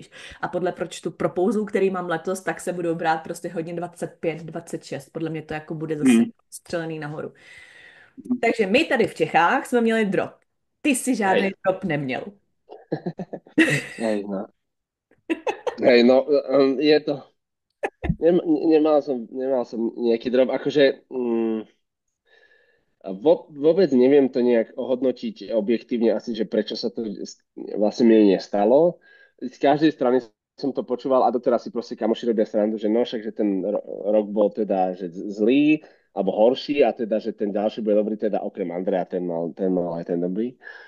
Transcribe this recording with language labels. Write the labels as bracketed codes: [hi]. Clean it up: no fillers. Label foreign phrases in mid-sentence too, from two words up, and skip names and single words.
[cs] A podle počtu propouzů, který mám letos, tak se budou brát prostě hodně 25, 26. Podle mě to jako bude zase střelený nahoru. Takže my tady v Čechách jsme měli drop. Ty si žádný drop neměl. [sk] Hej, no, je to... Nemal som nejaký drop, akože vôbec neviem to nejak ohodnotiť objektívne asi, že prečo sa to vlastne mne nestalo. Z každej strany som to počúval a doteraz si proste kamoši robia srandu, že no však, že ten rok bol teda že zlý alebo horší a teda, že ten ďalší bude dobrý, teda okrem Andreja, ten mal aj ten dobrý.